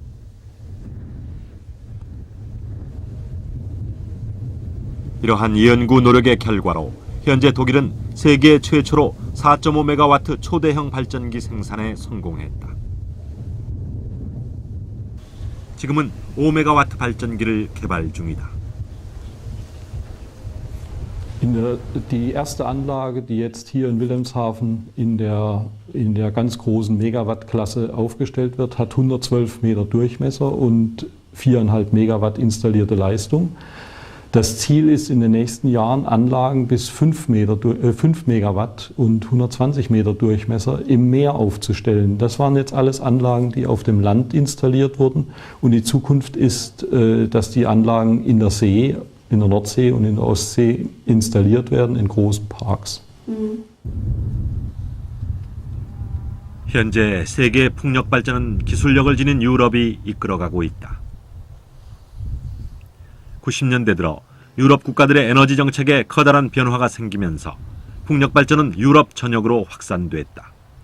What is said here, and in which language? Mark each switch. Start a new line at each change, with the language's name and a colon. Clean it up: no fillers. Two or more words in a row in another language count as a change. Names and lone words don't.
Korean: 이러한 연구 노력의 결과로 현재 독일은 세계 최초로 4.5메가와트 초대형 발전기 생산에 성공했다. 지금은 5메가와트 발전기를 개발 중이다.
German: Die erste Anlage, die jetzt hier in Wilhelmshaven in der ganz großen Megawattklasse aufgestellt wird, hat 112 Meter Durchmesser und 4,5 Megawatt installierte Leistung. Das Ziel ist in den nächsten Jahren, Anlagen bis 5 Megawatt und 120 Meter Durchmesser im Meer aufzustellen. Das waren jetzt alles Anlagen, die auf dem Land installiert wurden. Und die Zukunft ist, dass die Anlagen in der See, in der Nordsee und in der Ostsee installiert werden in großen Parks.
Korean: 현재 세계 풍력 발전은 기술력을 지닌 유럽이 이끌어가고 있다. 90년대 들어 유럽 국가들의 에너지 정책에 커다란 변화가 생기면서 풍력 발전은 유럽 전역으로 확산됐다.